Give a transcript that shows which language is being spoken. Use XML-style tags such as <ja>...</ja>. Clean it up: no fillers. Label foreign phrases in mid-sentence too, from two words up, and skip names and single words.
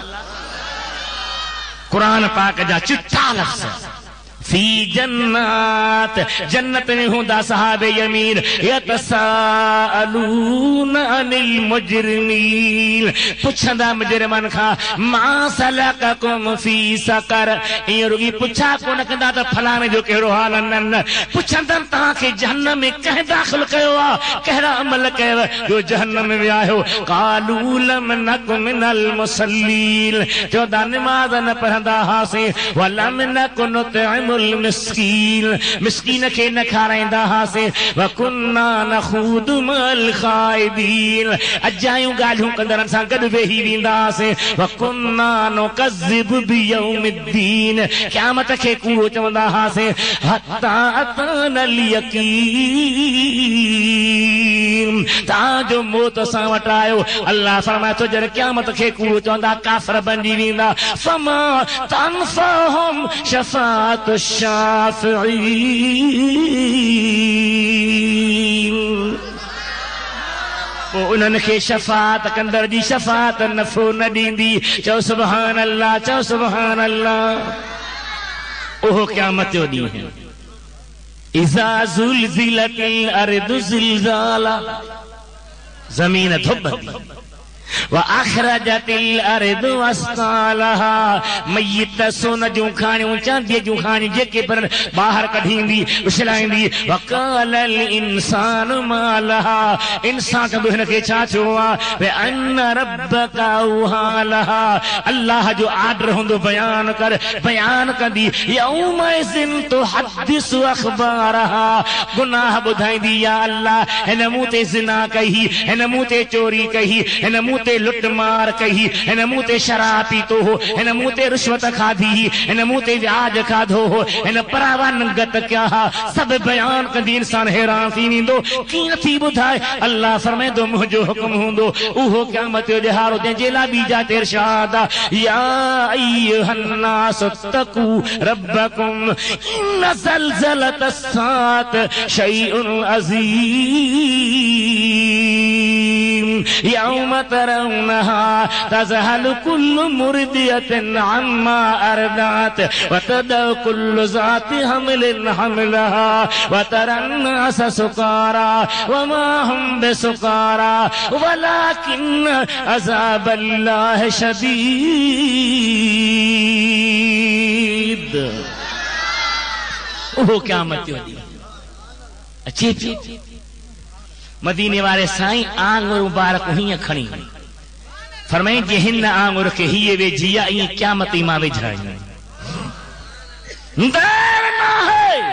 <sd>क़ुरान पाक जा चिट्ठा लफ़्ज़</sd> <ar>في جنة,</ar> <sd>जन्नत में हूंदा सहाबे यमीन</sd> <ar>يتساءلون عن المجرمين,</ar> <sd>पुछंदा मुजरिमन खां</sd> <ar>ما سلككم في سقر.</ar> <sd>ईअं रुॻी पुछा कोन कंदा त फलाणे जो कहिड़ो हाल? न, पुछंदनि तव्हांखे जहन्नम में कंहिं दाख़िल कयो आहे, कहिड़ा अमल कयव जो जहन्नम में विया आहियो?</sd> <ar>قالوا لم نك من المصلين,</ar> <sd>चवंदा निमाज़ न पढ़ंदा हुआसीं,</sd> <ar>ولم نك نطعم نطعم المسكين,</ar> <sd>मिस्कीन खे न खाराईंदा हासीं।</sd> <ar>وكنا نخوض مع الخائضين,</ar> <sd>अजायूं ॻाल्हियूं कंदड़नि सां गॾु वेही वेंदासीं।</sd> <ar>وكنا نكذب بيوم الدين,</ar> <sd>क़यामत खे कूड़ो चवंदा हासीं।</sd> <ar>حتى أتانا اليقين,</ar> <sd>तव्हांजो मौत असां वटि आयो। अल्लाह फरमाए थो जॾहिं क़यामत खे कूड़ो चवंदा काफ़िर बणिजी वेंदा।</sd> <ar>فما تنفعهم شفاعة الشافعين,</ar> <sd>पोइ उन्हनि खे शफ़ाअत कंदड़ जी शफ़ाअत नफ़ो न ॾींदी। चओ</sd> <ar>سبحان الله,</ar> <sd>चओ</sd> <ar>سبحان الله.</ar> <sd>ओहो क़यामत जो ॾींहुं है।</sd> <ar>إذا زلزلت الأرض زلزالها,</ar> <sd>ज़मीन धुबंदी।</sd> <ar>وأخرجت الأرض أثقالها,</ar> <sd>मय्यत सोन जूं खाणियूं चांदीअ जूं खाणियूं जेके पर ॿाहिरि कढींदी उछलाईंदी।</sd> <ar>وقال الإنسان ما لها,</ar> <sd>इंसान चवंदो हिन खे छा थियो आहे।</sd> <ar>وأن ربك أوحى لها,</ar> <sd>अल्लाह जो आर्डर हूंदो बयान कर, बयान कंदी।</sd> <ar>يومئذ تحدث أخبارها,</ar> <sd>गुनाह ॿुधाईंदी। या अल्लाह हिन मूं ते ज़िना कई, हिन मूं ते चोरी कई, हिन मूं ते लुट मार कई, हिन मूं ते शराब पीतो हो, हिन मूं ते रिश्वत खाधी, हिन मूं ते व्याज खाधो हो, हिन परावनगत क्या सब बयान कंदी। इंसान हैरान थी वेंदो कीअं थी ॿुधाए। अल्लाह फरमाईंदो मुंहिंजो हुकुम हूंदो। उहो क़यामत जो ॾिहाड़ो जंहिंजे लाइ बीजा ते इरशाद आहे।</sd> <ar>يا أيها الناس اتقوا ربكم إن زلزلة الساعة شيء عظيم يوم ترونها تذهل كل مرضعة عما أرضعت وتضع كل ذات حمل حملها وترى الناس سكارى وما هم بسكارى ولكن عذاب الله شديد.</ar> <sd>ओहो क़यामत जो ॾींहुं अचे पियो। मदीने वारे साईं आंगुर मुबारक हीअं खणी फरमाईं जे हिन आंगुर खे हीअ वेझी आहे ईअं क़यामत मां वेझाईं। देर न है।</sd>